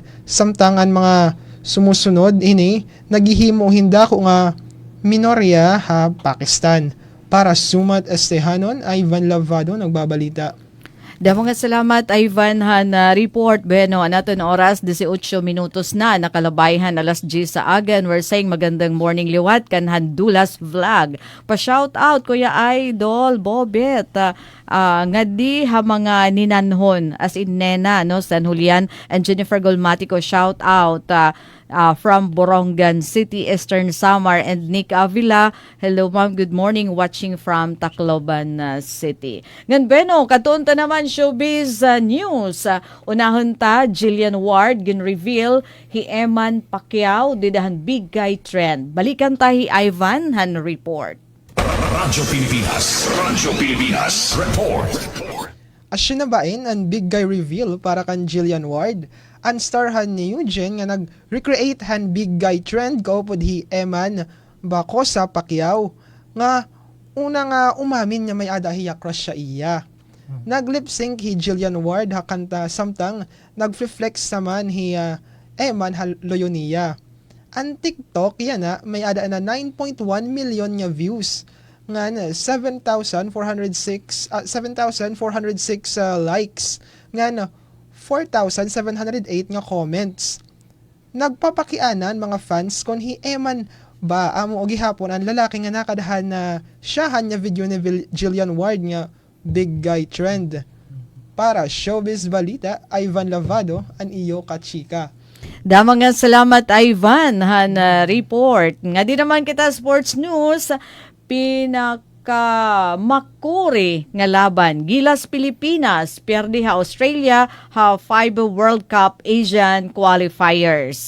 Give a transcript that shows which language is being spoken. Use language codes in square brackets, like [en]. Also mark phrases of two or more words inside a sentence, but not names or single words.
[war] Samtang ang mga sumusunod ini naghihimo hinda ko nga minorya ha Pakistan. Para Sumat Estehanon, Ivan Lavado nagbabalita. Damo nga salamat Ivan na report beno anaton oras 18 minutos na nakalabayhan alas 10 sa agan. [en] We're saying [war] magandang morning liwat kan Handulas vlog. Pa-shout out Kuya Idol Bobet nga di ha mga ninanhon as in Nena no San Julian and Jennifer Golmatico [en] shout out from [war] Borongan City, Eastern Samar, [en] and Nick Avila. Hello ma'am, good morning, watching from Tacloban City. [war] Ngan beno, katunta naman showbiz news. Unahon ta, Jillian Ward, gin-reveal, hi Eman Pacquiao, didahan big guy trend. Balikan ta hi Ivan, han report. Radyo Pilipinas Report. Asya na bain ang big guy reveal para kan Jillian Ward. Ang starhan ni Eugene nga nag-recreate han big guy trend kaupod hi Eman Bacosa Pacquiao nga una nga umamin niya may adahiya crush siya iya. Nag-lip sync hi Jillian Ward hakanta samtang nag-reflex naman hi Eman Loyonia. Ang TikTok yan may ada na 9.1 million nga views nga 7,406 likes nga 4,708 nga comments. Nagpapakianan mga fans kung hi Eman ba amo og gihapon ang lalaki nga nakadahan na siyahan nga video ni Jillian Ward nga big guy trend. Para Showbiz Balita, Ivan Lavado, an iyo kachika. Dama nga salamat Ivan han report. Nga di naman kita sports news makuri nga laban. Gilas Pilipinas, perdi ha Australia, ha FIBA World Cup Asian Qualifiers.